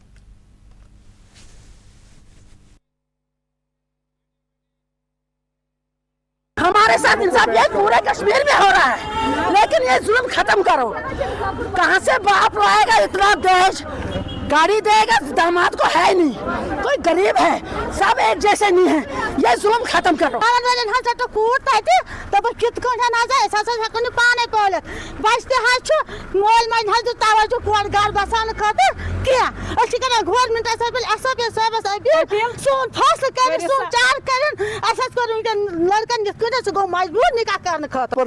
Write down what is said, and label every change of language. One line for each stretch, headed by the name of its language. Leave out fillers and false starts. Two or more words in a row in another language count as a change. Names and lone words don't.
Urdu: ہمارے ساتھ انصاف یہ پورے کشمیر میں ہو رہا ہے، لیکن یہ ظلم ختم کرو۔ کہاں سے باپ لائے گا اتنا دیش؟ گاڑی دے گا داماد کو ہے نہیں، کوئی غریب ہے، سب ایک جیسے نہیں ہیں۔ یہ ظلم ختم کرو۔
Kashmiri: مول مج توجہ کور گھر بسان خاطر گورمنٹ سون فیصلہ کر سون چار کر لڑکن سہ گو مجبور نکاح کرنے خاطر